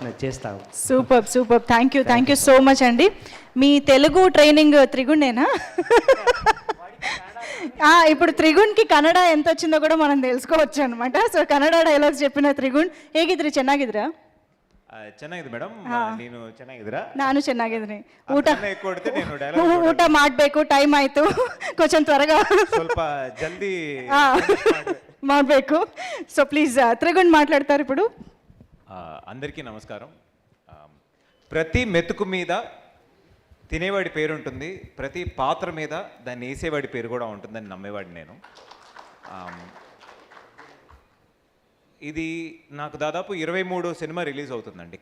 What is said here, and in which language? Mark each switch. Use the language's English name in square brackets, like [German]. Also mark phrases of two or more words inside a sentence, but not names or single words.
[Telugu] చేయాల్సినది చేస్తాము. [English] super super, thank you so much అండి. [Telugu] మీ తెలుగు ట్రైనింగ్ త్రిగుణేనా? ఇప్పుడు త్రిగుణ్కి ಕನ್ನಡ ఎంత వచ్చిందో కూడా మనం తెలుసుకోవచ్చు అనమాట. [Kannada] ಸೊ ಕನ್ನಡ ಡೈಲಾಗ್ಸ್ చెప్పిನ ತ್ರಿಗುಣ್ ಹೇಗಿದ್ರಿ? ಚೆನ್ನಾಗಿದ್ರಾ? ಚೆನ್ನಾಗಿದೆ ಮೇಡಮ್, ನೀನು ಚೆನ್ನಾಗಿದ್ದೀರಾ? ನಾನು ಚೆನ್ನಾಗಿದ್ದೀನಿ. ಊಟ ಮಾಡಬೇಕು, ಟೈಮ್ ಆಯಿತು, [Telugu] కొంచెం త్వరగా [Kannada] ಸ್ವಲ್ಪ ಜಲ್ದಿ ಮಾಡಬೇಕು. [English] so please [Telugu] త్రిగుణ్ మాట్లాడతారు ఇప్పుడు. అందరికీ నమస్కారం. ప్రతి మెతుకు మీద తినేవాడి పేరు ఉంటుంది, ప్రతి పాత్ర మీద దాన్ని వేసేవాడి పేరు కూడా ఉంటుందని నమ్మేవాడిని నేను. ఇది నాకు దాదాపు 23వ సినిమా రిలీజ్ అవుతుందండి.